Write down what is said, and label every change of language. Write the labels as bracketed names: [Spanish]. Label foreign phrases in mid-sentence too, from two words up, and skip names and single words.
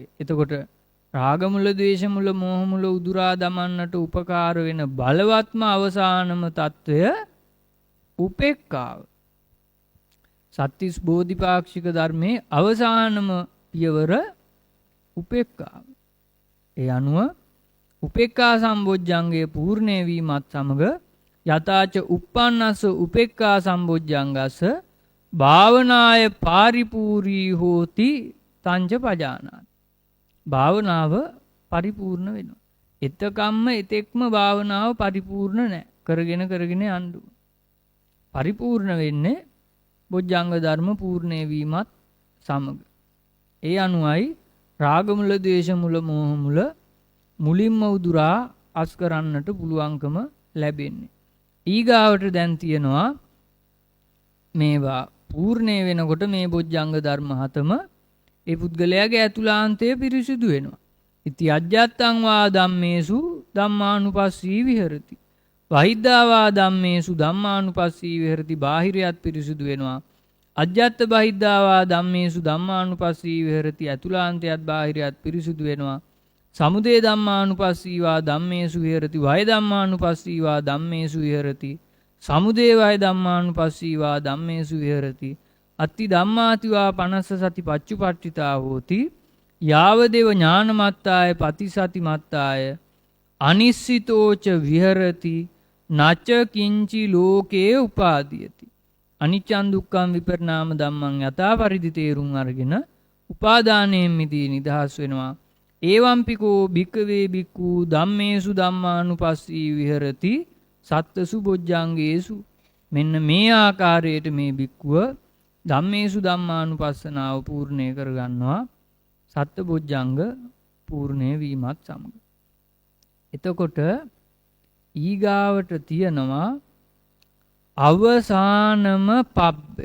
[Sinhala] එතකොට රාග මුල, ද්වේෂ මුල, මෝහ මුල උදුරා දමන්නට උපකාර වෙන බලවත්ම අවසානම తত্ত্বය උපේක්ඛාව. සත්‍තිස් බෝධිපාක්ෂික ධර්මයේ අවසානම පියවර උපේක්ඛාව. ඒ අනුව උපේක්ඛා සම්බොජ්ජංගයේ පූර්ණේ වීමත් සමග [Pali] යතාච uppannassa උපේක්ඛා සම්බොජ්ජංගස්ස භාවනාය පාරිපූර්ණී හෝති තංච පජානාති. [Sinhala] භාවනාව පරිපූර්ණ වෙනවා. එතකම්ම එතෙක්ම භාවනාව පරිපූර්ණ නැහැ. කරගෙන යන්න. පරිපූර්ණ වෙන්නේ බොජ්ජංග ධර්ම පූර්ණේ වීමත් සමග. ඒ අනුවයි රාග මුල, ද්වේෂ මුල, මෝහ මුල මුලින්ම උදුරා අස් කරන්නට පුළුවන්කම ලැබෙන්නේ. ඊගාවට දැන් තියෙනවා මේවා පූර්ණේ වෙනකොට මේ බොජ්ජංග ධර්ම 7ම ඒ පුද්ගලයාගේ ඇතුළාන්තය පිරිසිදු වෙනවා. [Pali] ඉති අජ්ජත්තං වා ධම්මේසු ධම්මානුපස්සී විහෙරති. බහිද්ධා වා ධම්මේසු ධම්මානුපස්සී විහෙරති. [Sinhala] බාහිරයත් පිරිසිදු වෙනවා. [Pali] අජ්ජත්ත බහිද්ධා වා ධම්මේසු ධම්මානුපස්සී විහෙරති. [Sinhala] ඇතුළාන්තයත් බාහිරයත් පිරිසිදු වෙනවා. [Pali] සමුදය ධම්මානුපස්සී වා ධම්මේසු විහෙරති. වය ධම්මානුපස්සී වා ධම්මේසු විහෙරති. සමුදය වය ධම්මානුපස්සී වා ධම්මේසු විහෙරති. අත්ති ධම්මාතිවා පනස්ස සති පච්චුපට්ඨිතා හෝති යාවදේව ඥානමත්තාය පතිසති මත්තාය අනිස්සිතෝච විහෙරති නච කිංචි ලෝකේ උපාදීයති. අනිච්චං දුක්ඛං විපරිණාම ධම්මං යථා පරිදි [Sinhala] තේරුම් අරගෙන උපාදානයෙන් මිදී නිදහස් වෙනවා. [Pali] ඒවම්පිකෝ භික්කවේ භික්ඛු ධම්මේසු ධම්මානුපස්සී විහෙරති සත්තසු බොජ්ජංගේසු. [Sinhala] මෙන්න මේ ආකාරයට මේ භික්ඛුව [Pali] ධම්මේසු ධම්මානුපස්සනාව [Sinhala] පූර්ණය කරගන්නවා සත්ත බොජ්ජංග පූර්ණය වීමත් සමග. එතකොට ඊගාවට තියෙනවා අවසානම පබ්බය.